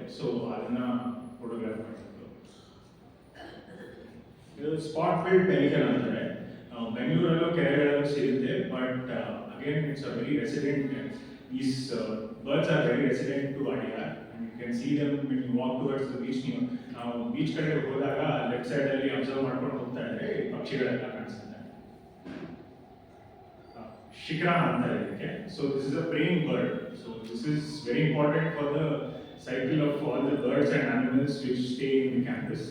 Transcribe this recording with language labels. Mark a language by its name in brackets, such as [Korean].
[Kannada] So ಅದನ್ನ photograph ಮಾಡಿದ್ರು. ಇದು [English] spot billed pelican [Kannada] ಅಂತಾರೆ. ಬೆಂಗಳೂರಲ್ಲೂ ಕೆರೆಗಳಲ್ಲೂ ಸಿಗುತ್ತೆ, [English] But again it's a very resident. These birds are very resident to Adyar, and you can see them when you walk towards the beach. [Kannada] ನಾವು beach ಕಡೆ ಹೋದಾಗ left side ಅಲ್ಲಿ observe ಮಾಡ್ಕೊಂಡು ಹೋಗ್ತಾ ಇದ್ರೆ ಪಕ್ಷಿಗಳೆಲ್ಲ ಕಾಣಿಸುತ್ತೆ. [English] shikra [Kannada] ಅಂತಾರೆ ಇದಕ್ಕೆ. [English] So this is a preying bird. So this is very important for the cycle of all the birds and animals which stay in the campus.